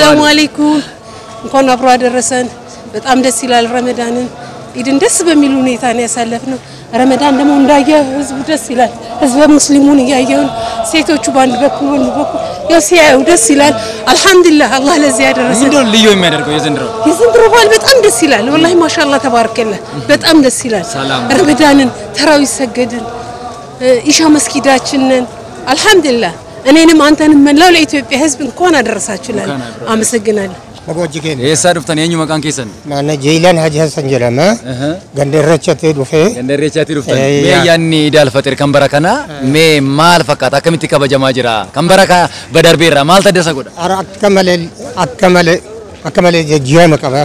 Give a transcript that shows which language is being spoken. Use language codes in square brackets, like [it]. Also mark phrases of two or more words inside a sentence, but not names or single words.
[ar] سلام عليكم [am] እንኳን አብሮ አደረሰን። በጣም ደስ ይላል። ረመዳንን ኢድን ደስ በሚል ሁኔታ ነው ያሳለፍነው። ረመዳን ደግሞ እንዳየ ህዝቡ ደስ ይላል። ህዝበ ሙስሊሙን እያየውን ሴቶቹ ባንድ በኩል ወንዱ በኩል ያው ሲያዩ ደስ ይላል። አልহামዱሊላህ አላህ ለዚህ ያደረሰን። ምንድነው ልዩ የሚያደርገው የዘንድሮ በዓል በጣም ደስ ይላል። [ar] والله ما شاء الله تبارك الله [am] በጣም ደስ ይላል። ረመዳንን ተራዊ ሰገድን ኢሻ መስጊዳችንን አልহামዱሊላህ እኔንም አንተንም መላው ለኢትዮጵያ ህዝብ እንኳን አደረሳችሁ ይላል። አመሰግናለሁ። [om] Magojjigeen. Eessa dhuftan eenyu maqaan keessan? Naanna Jeelan Haji Hassan jedhama. Gandarrachatti dhufee. Gandarrachatti dhuftan. Mee ayyaanni Iid al-Fixir kan bara kana mee maal fakkaata? Akkamitti kabajamaa jira? Kan bara kana badarbeerra maal taddasa godha? Akka malee jijjiirama qaba.